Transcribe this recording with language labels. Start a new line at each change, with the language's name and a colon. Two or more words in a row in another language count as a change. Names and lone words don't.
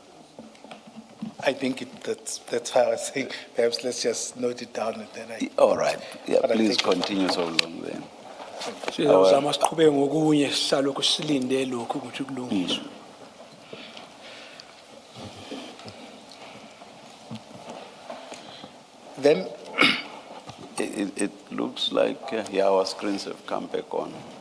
English: I think that's how I say, perhaps let's just note it down and then All right, yeah, But I please think- continue so long then.
North Ndebele: Sizama siqhubeke ngokunye sisalokhu silinde lokhu ukuthi kulungiswe.
English: Then, It looks like, yeah, our screens have come back on.